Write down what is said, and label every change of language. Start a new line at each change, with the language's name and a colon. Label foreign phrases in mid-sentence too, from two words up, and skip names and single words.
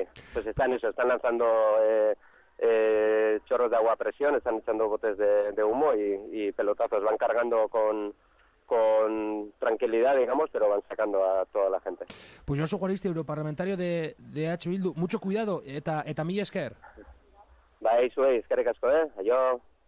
Spanish: Pues están lanzando chorros de agua a presión, están echando botes de humo y pelotazos, van cargando con tranquilidad, digamos, pero van sacando a toda la gente. Pues Josu Juaristi, europarlamentario de H. Bildu, mucho cuidado,
Basque: eta mila esker. Bai, zuei, eskerrik asko, aio.